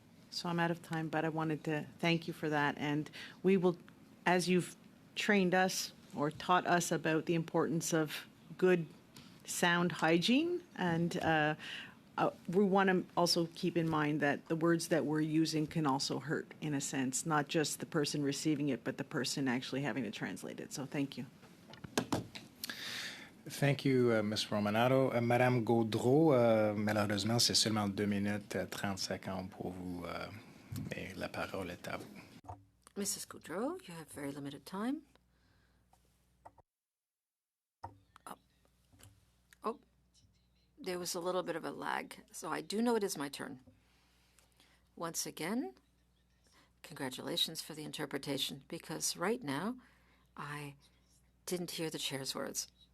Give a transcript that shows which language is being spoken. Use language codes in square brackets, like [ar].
[en] So I'm out of time, but I wanted to thank you for that. And we will, as you've trained us or taught us about the importance of good sound hygiene, and we want to also keep in mind that the words that we're using can also hurt, in a sense, not just the person receiving it, but the person actually having to translate it. So thank you. Thank you, Ms. Romanato. [fr] Madame Gaudreau, malheureusement, c'est seulement 2 minutes 30 secondes pour vous, mais la parole est à vous. [en] Mrs. Gaudreau, you have very limited time. Oh, there was a little bit of a lag, so I do know it is my turn. Once again, congratulations for the interpretation, because right now I didn't hear the chair's words.